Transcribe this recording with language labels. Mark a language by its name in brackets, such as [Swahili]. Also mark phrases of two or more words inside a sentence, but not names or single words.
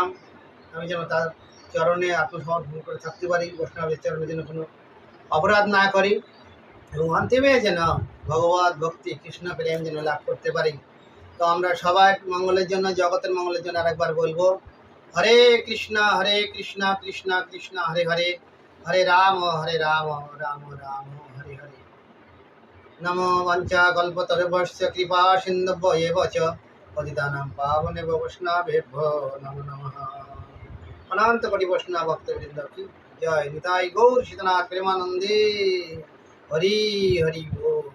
[Bangla] আমি যেন তার চরণে আত্মসমর্পণ করে থাকতে পারি, বৈষ্ণবের চরণে যেন কোনো অপরাধ না করি এবং অন্তিমে যেন ভগবত ভক্তি কৃষ্ণ প্রেম যেন লাভ করতে পারি। তো আমরা সবাই মঙ্গলের জন্য, জগতের মঙ্গলের জন্য আরেকবার বলবো, [Sanskrit] হরে কৃষ্ণ কৃষ্ণ কৃষ্ণ হরে হরে, হরে রাম রাম রাম হরে হরে। নমো বাঞ্ছা কল্পতরুভ্যশ্চ কৃপা সিন্ধুভ্য এব চ পতিতানাং পাবনেভ্যো বৈষ্ণবেভ্যো নমো নমঃ। [Bangla] অনন্ত কোটি বৈষ্ণব ভক্তবৃন্দ কি জয়। নিতাই গৌর সীতানাথ প্রেমানন্দে। হরি হরি बोल।